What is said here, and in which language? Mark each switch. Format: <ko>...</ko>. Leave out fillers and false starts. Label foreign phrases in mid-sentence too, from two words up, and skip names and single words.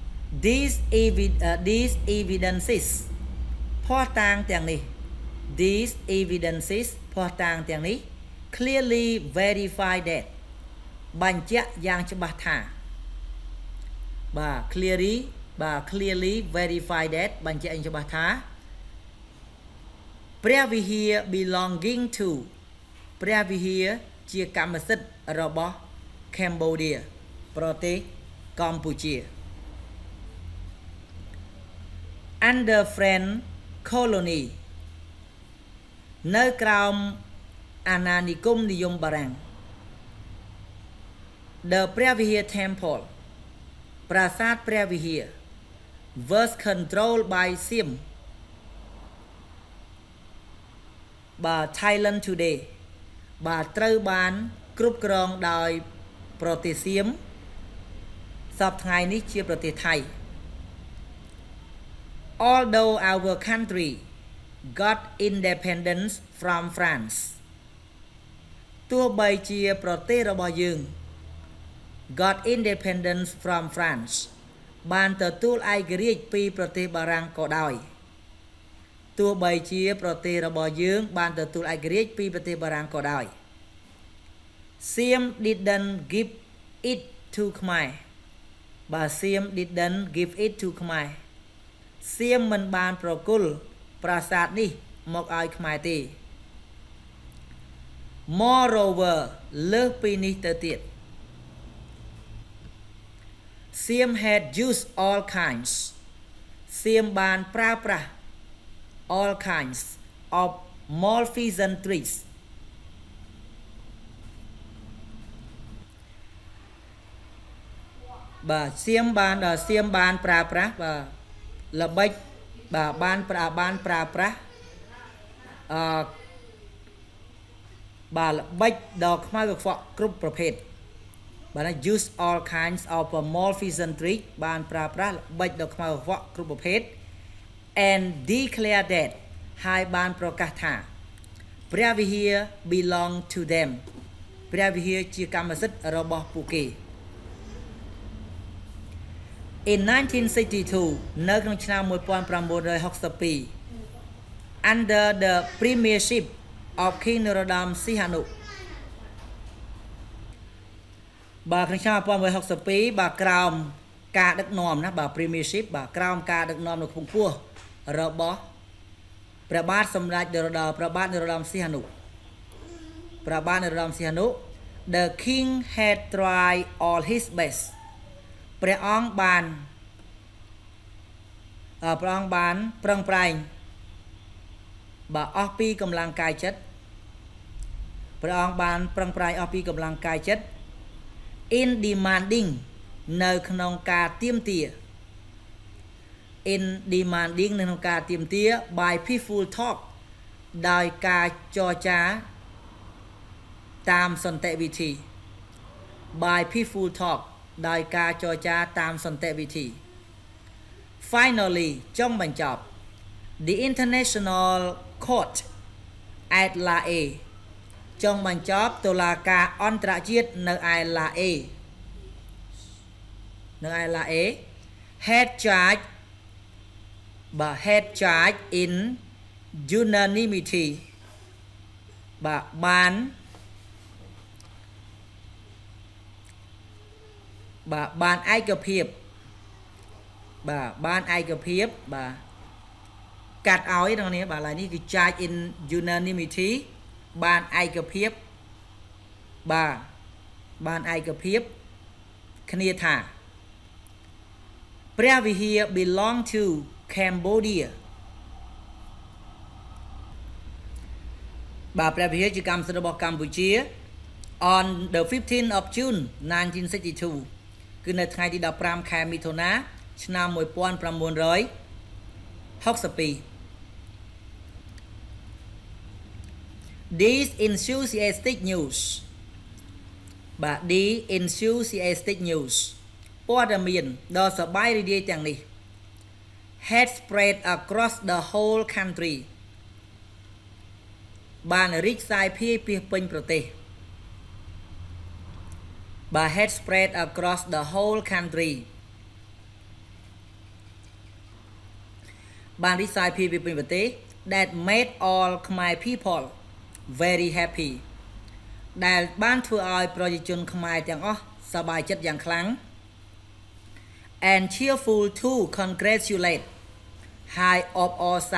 <en>these evidences</en> <km>ភស្តុតាងទាំងនេះ</km> <en>these evidences</en> <km>ភស្តុតាងទាំងនេះ</km> <en>clearly verify that</en> <km>បញ្ជាក់យ៉ាងច្បាស់ថាបាទ</km> <en>clearly verify that</en> <km>បញ្ជាក់យ៉ាងច្បាស់ថាព្រះវិហារ</km> <en>belonging to</en> <km>ព្រះវិហារជាកម្មសិទ្ធិរបស់ Cambodia ប្រទេសកម្ពុជា</km> <en>under French colony</en> <km>នៅក្រោមអាណានិគមនិយមបារាំង</km> <en>the ព្រះវិហារ temple</en> <km>ប្រាសាទព្រះវិហារ</km> <en>was controlled by Siem</en> <km>បាទ</km> <en>Thailand today</en> <km>បាទត្រូវបានគ្រប់គ្រងដោយប្រទេសសៀមសពថ្ងៃនេះជាប្រទេសថៃ</km> <en>although our country got independence from France</en> <km>ទោះបីជាប្រទេសរបស់យើង</km> <en>got independence from France បាន</en> <km>ទទួលឯករាជ្យពីប្រទេសបារាំងក៏ដោយទោះបីជាប្រទេសរបស់យើងបានទទួលឯករាជ្យពីប្រទេសបារាំងក៏ដោយ</km> <en>Siem didn't give it to Khmer</en> <km>បាទ</km> <en>Siem didn't give it to Khmer</en> <km>សៀមមិនបានប្រគល់ប្រាសាទនេះមកឲ្យខ្មែរទេ Moreover លើសពីនេះទៅទៀត</km> <en>Siem had used all kinds</en> <km>សៀមបានប្រើប្រាស់</km> <en>all kinds of malfeasant tricks</en> <km>បាទសៀមបានប្រើប្រាស់បាទល្បិចបាទបានប្រើប្រាស់ បាទល្បិចដ៏ខ្មៅកខ្វក់គ្រប់ប្រភេទបាទ</km> <en>use all kinds of malfeasant tricks</en> <km>បានប្រើប្រាស់ល្បិចដ៏ខ្មៅកខ្វក់គ្រប់ប្រភេទ</km> <en>and declare that</en> <km>ហើយបានប្រកាសថាព្រះវិហារ</km> <en>belong to them</en> <km>ព្រះវិហារជាកម្មសិទ្ធិរបស់ពួកគេ In 1962 នៅក្នុងឆ្នាំ 1962</km> <en>under the premiership of King Norodom Sihanouk</en> <km>បាទក្នុងឆ្នាំ 1962 បាទក្រោមការដឹកនាំណាបាទ premiership បាទក្រោមការដឹកនាំនៅខ្ពង់ខ្ពស់របស់ព្រះបាទសម្ដេចព្រះបាទនរោត្តមសីហនុ</km> <en>The king had tried all his best</en> <km>ព្រះអង្គបាន ប្រឹងប្រែងបាទអស់ពីកម្លាំងកាយចិត្តព្រះអង្គបានប្រឹងប្រែងអស់ពីកម្លាំងកាយចិត្ត</km> <en>in demanding</en> <km>នៅ ក្នុងការទាមទារ</km> <en>in demanding</en> <km>នៅក្នុងការទាមទារ</km> <en>by peaceful talk</en> <km>ដោយការចរចាតាមសន្តិវិធី</km> <en>by peaceful talk</en> <km>ដោយការចរចាតាមសន្តិវិធី Finally ចុងបញ្ចប់</km> <en>The International Court at La A</en> <km>ចុងបញ្ចប់តុលាការអន្តរជាតិនៅឯ La A</km> <en>had charged in unanimity</en> <km>បានឯកភាពបានឯកភាពបាទកាត់ឲ្យដល់នេះបាទឡើយនេះគឺ</km> <en>charge in unanimity</en> <km>បានឯកភាពបានឯកភាពគ្នាថាព្រះវិហារ</km> <en>belong to Cambodia</en> <km>បាទព្រះវិហារជាកម្មសិទ្ធិរបស់កម្ពុជា</km> <en>on the 15th of June 1962</en> <km>គឺនៅថ្ងៃទី15ខែមិថុនាឆ្នាំ 1962</km> <en>These enthusiastic news បាទ the enthusiastic news</en> <km>ព័ត៌មានដ៏សប្បាយរីករាយទាំងនេះ</km> <en>had spread across the whole country</en> <km>បានរីកសាយភាយពាសពេញប្រទេស</km> <en>had spread across the whole country បាន recipe</en> <km>ពីប្រទេស</km> <en>that made all Khmer people very happy</en> <km>ដែលបានធ្វើឲ្យប្រជាជនខ្មែរទាំងអស់សប្បាយចិត្តយ៉ាងខ្លាំង</km> <en>and cheerful to congratulate high of all</en>